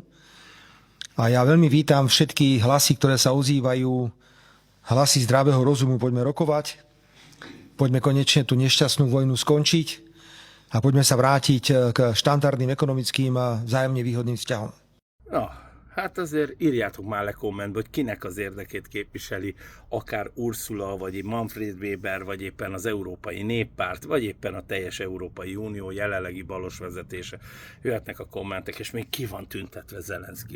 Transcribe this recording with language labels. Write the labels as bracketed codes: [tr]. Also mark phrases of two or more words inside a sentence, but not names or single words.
[sk] A ja veľmi vítam všetky hlasy, ktoré sa ozývajú, hlasy zdravého rozumu. Poďme rokovať, poďme konečne tú nešťastnú vojnu skončiť a poďme sa vrátiť k štandardným ekonomickým a vzájomne výhodným vzťahom. [hu] No, hát azért írjátok már le kommentbe, hogy kinek az érdekét képviseli akár Ursula, vagy Manfred Weber, vagy éppen az Európai Néppárt, vagy éppen a teljes Európai Unió jelenlegi balos vezetése. Jöhetnek a kommentek, és még ki van tüntetve Zelenszky.